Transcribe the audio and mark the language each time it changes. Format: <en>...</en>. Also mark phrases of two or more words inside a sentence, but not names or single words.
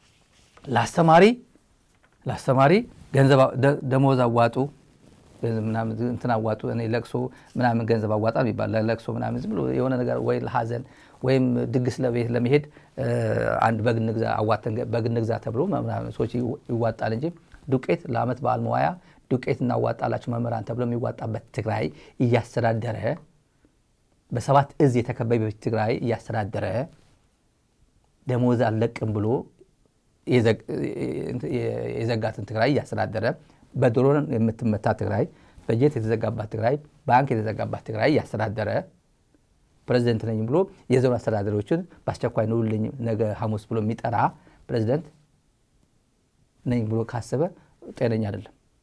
<am>ላስተማሪ ገንዘብ ደሞዝ አዋጡ ምናምን እንትን አዋጡ፣ እኔ ለቅሶ ምናምን ገንዘብ አዋጣ የሚባል ለቅሶ ምናምን ዝም ብሎ የሆነ ነገር ወይ ለሐዘን ወይም ድግስ ለቤት ለመሄድ አንድ በግ እንግዛ ተብሎ ምናምን ሰዎች ይዋጣል እንጂ ዱቄት ለዓመት በዓል መዋያ ዱቄት እናዋጣላችሁ መምህራን ተብሎ የሚዋጣበት ትግራይ እያስተዳደረ በ7 እዝ የተከበበች ትግራይ እያስተዳደረ ደሞዝ አልለቅም ብሎ የዘጋትን ትግራይ እያስተዳደረ በድሮን የምትመታ ትግራይ፣ በጀት የተዘጋባት ትግራይ፣ ባንክ የተዘጋባት ትግራይ እያስተዳደረ ፕሬዝዳንት ነኝ ብሎ የዞን አስተዳዳሪዎችን በአስቸኳይ ነውልኝ ነገ ሐሙስ ብሎ የሚጠራ ፕሬዝዳንት ነኝ ብሎ ካሰበ ጤነኛ አይደለም።</am>